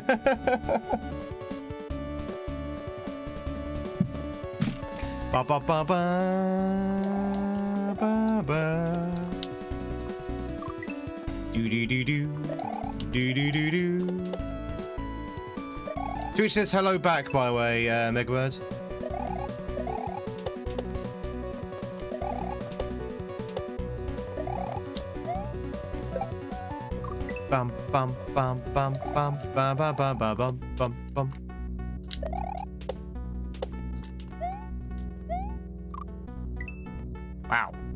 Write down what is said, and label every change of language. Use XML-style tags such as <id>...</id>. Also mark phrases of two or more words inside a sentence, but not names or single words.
<en>Ba ba ba ba ba ba. Do do do do do do do do. Twitch says hello back, by the way, Megaword. Bum bum bum bum bum bum bum bum bum bum bum. Wow.</en>